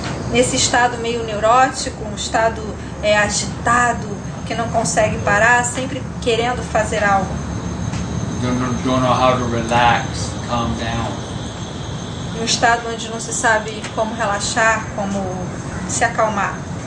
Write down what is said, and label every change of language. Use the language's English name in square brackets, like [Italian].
[Portuguese] Nesse estado meio neurótico, um estado agitado, que não consegue parar, sempre querendo fazer algo. [English] Don't know how to relax, calm down. [Portuguese] Um estado onde não se sabe como relaxar, como se acalmar.